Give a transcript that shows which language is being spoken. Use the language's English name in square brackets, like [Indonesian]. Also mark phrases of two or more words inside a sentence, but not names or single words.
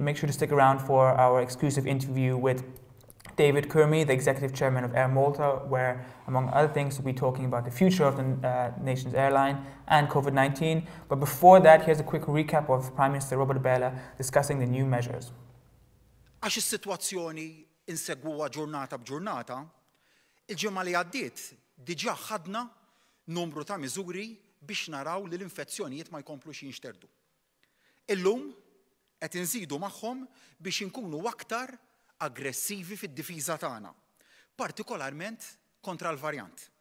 [English] Make sure to stick around for our exclusive interview with David Curmi, the executive chairman of Air Malta, where, among other things, we'll be talking about the future of the nation's airline and COVID-19. But before that, here's a quick recap of Prime Minister Robert Bella discussing the new measures. [Maltese] Għax is-sitwazzjoni insegwuha ġurnata b'ġurnata, il-ġimgħa li għaddiet diġà ħadna numru ta' miżuri biex naraw li l-infezzjonijiet ma jkomplux jinxterdu. Illum qed inżidu magħhom biex inkunu aktar aggressivi fid-difiża tagħna, partikolarment kontra l-varjant.